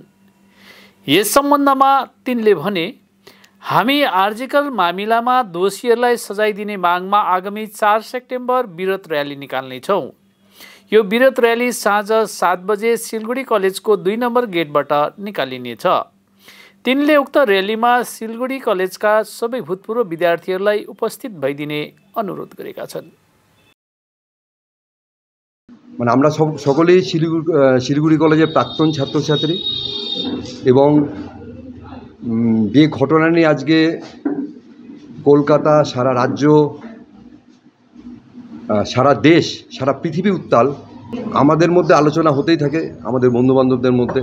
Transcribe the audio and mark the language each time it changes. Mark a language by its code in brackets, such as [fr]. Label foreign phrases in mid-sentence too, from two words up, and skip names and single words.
[ne] यस सम्बन्धमा तिनले भने, हामी आर्जिकल मामिलामा दोषीहरूलाई सजाय दिने मागमा आगामी 4 सेप्टेम्बर विरोध र्याली निकाल्नेछौँ। यो विरोध र्याली साँझ 7 बजे सिलगढी कलेजको 2 नम्बर गेटबाट निकालिनेछ। तिनले उक्त र्यालीमा सिलगढी कलेजका सबै भूतपूर्व विद्यार्थीहरूलाई उपस्थित भइदिने अनुरोध गरेका छन्। [bn] মানে আমরা সকলেই শিলিগুড়ি কলেজের প্রাক্তন ছাত্রছাত্রী এবং যে ঘটনা নিয়ে আজকে কলকাতা, সারা রাজ্য, সারা দেশ, সারা পৃথিবী উত্তাল, আমাদের মধ্যে আলোচনা হতেই থাকে আমাদের বন্ধুবান্ধবদের মধ্যে।